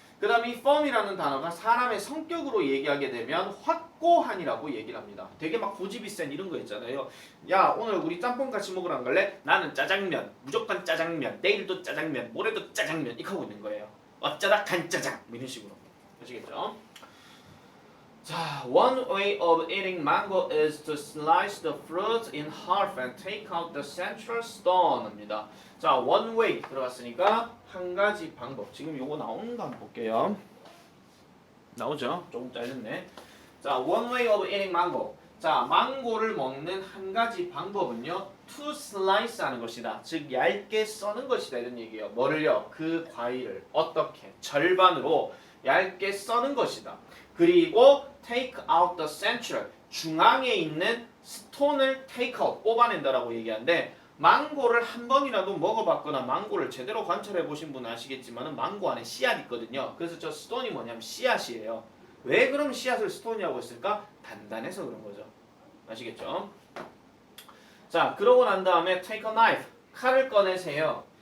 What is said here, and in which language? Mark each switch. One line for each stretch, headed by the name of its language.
Korean: 그 다음에 이 firm이라는 단어가 사람의 성격으로 얘기하게 되면 확고한이라고 얘기를 합니다. 되게 막 고집이 센 이런 거 있잖아요. 야, 오늘 우리 짬뽕 같이 먹으러 안 갈래? 나는 짜장면, 무조건 짜장면, 내일도 짜장면, 모레도 짜장면 이렇게 하고 있는 거예요. 어쩌다 간짜장 뭐 이런 식으로 아시겠죠? 자,
English: one way of eating mango is to slice the fruit in half and take out the central stone
Korean: 입니다. 자, one way 들어갔으니까 한 가지 방법. 지금 요거 나오는가 한번 볼게요. 나오죠? 조금 짧네. 자,
English: one way of eating mango.
Korean: 자, 망고를 먹는 한 가지 방법은요, to slice 하는 것이다. 즉, 얇게 써는 것이다. 이런 얘기예요. 뭐를요? 그 과일을 어떻게? 절반으로 얇게 써는 것이다.
English: 그리고 take out the central.
Korean: 중앙에 있는 스톤을 take out, 뽑아낸다라고 얘기하는데, 망고를 한 번이라도 먹어봤거나 망고를 제대로 관찰해 보신 분은 아시겠지만 망고 안에 씨앗이 있거든요. 그래서 저 스톤이 뭐냐면 씨앗이에요. 왜 그럼 씨앗을 스톤이라고 했을까? 단단해서 그런 거죠. 아시겠죠? 자, 그러고 난 다음에
English: take a knife,
Korean: 칼을 꺼내세요.